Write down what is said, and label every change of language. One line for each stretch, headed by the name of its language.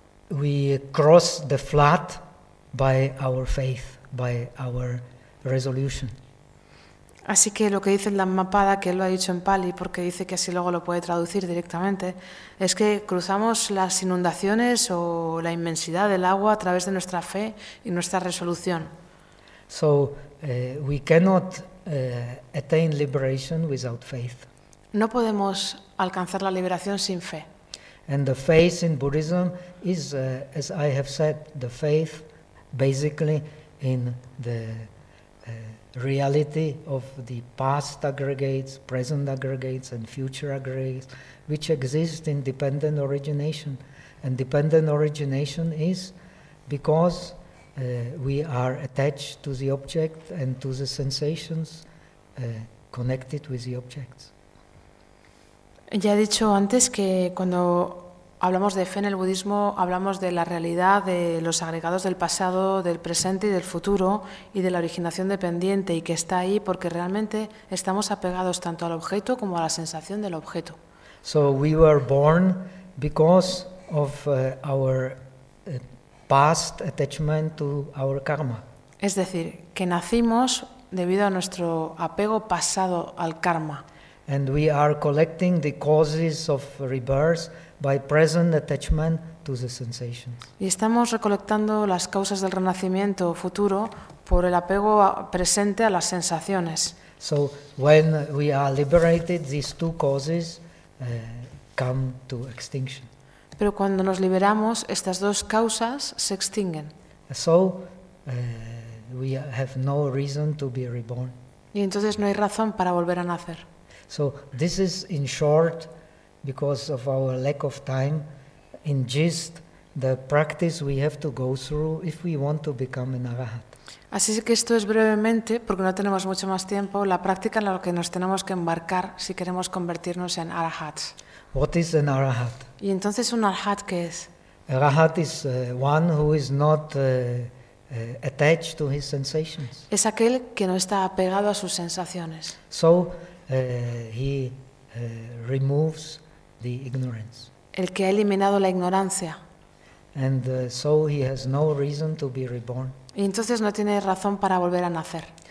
English: We cross the flood by our faith, by our resolution.
Spanish: Así que lo que dice el Dhammapada, que él lo ha dicho en Pali, porque dice que así luego lo puede traducir directamente, es que cruzamos las inundaciones o la inmensidad del agua a través de nuestra fe y nuestra resolución.
English: So we cannot attain liberation without faith.
Spanish: No podemos alcanzar la liberación sin fe.
English: And the faith in Buddhism is, as I have said, the faith basically in the reality of the past aggregates, present aggregates, and future aggregates, which exist in dependent origination. And dependent origination is because we are attached to the object and to the sensations connected with the objects.
Spanish: Ya he dicho antes que cuando hablamos de fe en el budismo, hablamos de la realidad de los agregados del pasado, del presente y del futuro, y de la originación dependiente, y que está ahí porque realmente estamos apegados tanto al objeto como a la sensación del objeto.
English: So we were born because of our past attachment to our karma.
Spanish: Es decir, que nacimos debido a nuestro apego pasado al karma.
English: And we are collecting the causes of rebirth by present attachment to the sensations.
Spanish: Y estamos recolectando las causas del renacimiento futuro por el apego presente a las sensaciones.
English: So when we are liberated, these two causes come to extinction.
Spanish: Pero cuando nos liberamos, estas dos causas se extinguen.
English: So we have no reason to be reborn.
Spanish: Y entonces no hay razón para volver a nacer.
English: So this is, in short, because of our lack of time, in gist, the practice we have to go through if we want to become an arahat.
Spanish: Así que esto es brevemente, porque no tenemos mucho más tiempo, la práctica en la que nos tenemos que embarcar si queremos convertirnos en arahats.
English: What is an arahat?
Spanish: ¿Y entonces un arahat qué es?
English: Arahat is one who is not attached to his sensations.
Spanish: Es aquel que no está apegado a sus sensaciones.
English: So he removes the ignorance.
Spanish: el que ha eliminado la ignorancia.
English: And so he has no reason to be reborn.
Spanish: Y entonces no tiene razón para volver a nacer.